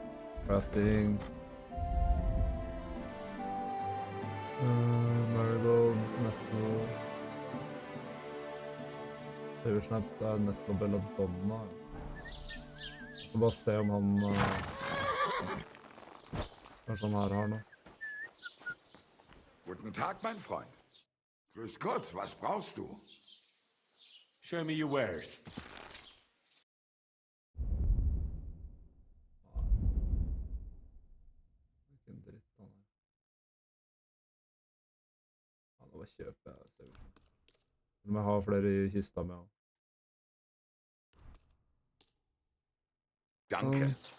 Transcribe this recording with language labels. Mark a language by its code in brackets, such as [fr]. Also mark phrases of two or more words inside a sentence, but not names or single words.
[en] Crafting. Marigold, nettle. [no] Snaps er nettopp belladonna. Jeg skal bare se om han... Kanskje han her har noe. [de] Guten Tag, mein Freund. Grüß Gott, was brauchst du? [en] Show me your wares. [no] Hvilken dritt han er. Ja, nå bare kjøper jeg, ser vi. Nå må jeg ha flere i kista med han. Danke.